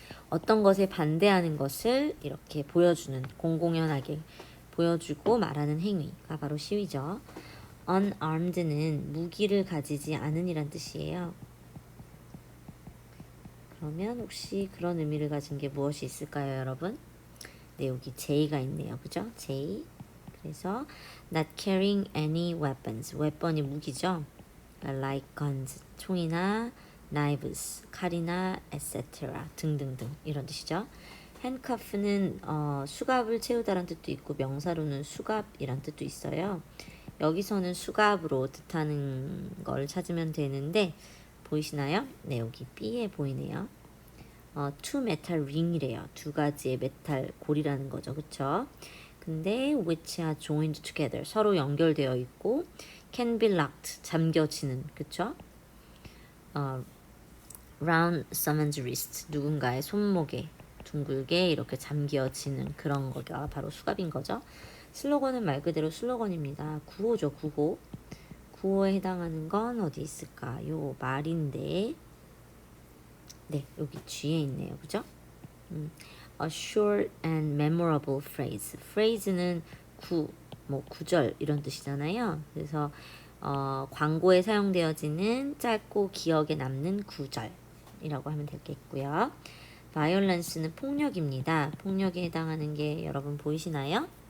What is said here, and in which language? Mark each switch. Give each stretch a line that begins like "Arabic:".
Korean: 어떤 것에 반대하는 것을 이렇게 보여주는, 공공연하게 보여주고 말하는 행위가 바로 시위죠. unarmed는 무기를 가지지 않은 이란 뜻이에요. 그러면 혹시 그런 의미를 가진 게 무엇이 있을까요, 여러분? 네, 여기 J가 있네요. 그죠? J.
English: 그래서 not carrying any weapons.
Korean: weapon이 무기죠.
English: like guns,
Korean: 총이나
English: knives,
Korean: 칼이나
English: etc.
Korean: 등등등 이런 뜻이죠. handcuff는 수갑을 채우다라는 뜻도 있고 명사로는 수갑이란 뜻도 있어요. 여기서는 수갑으로 뜻하는 걸 찾으면 되는데 보이시나요? 네, 여기 B에 보이네요.
English: two metal ring이래요.
Korean: 두 가지의 메탈 골이라는 거죠. 그쵸?
English: 근데 which are joined together.
Korean: 서로 연결되어 있고
English: can be locked.
Korean: 잠겨지는. 그쵸?
English: round someone's wrist.
Korean: 누군가의 손목에 둥글게 이렇게 잠겨지는 그런 거가 바로 수갑인 거죠. 슬로건은 말 그대로 슬로건입니다. 구호죠. 구호. 구호에 해당하는 건 어디 있을까요? 말인데 네, 여기 G에 있네요. 그죠?
English: A short and memorable phrase.
Korean: phrase는 구절 이런 뜻이잖아요. 그래서 광고에 사용되어지는 짧고 기억에 남는 구절이라고 하면 되겠고요. violence는 폭력입니다. 폭력에 해당하는 게 여러분 보이시나요?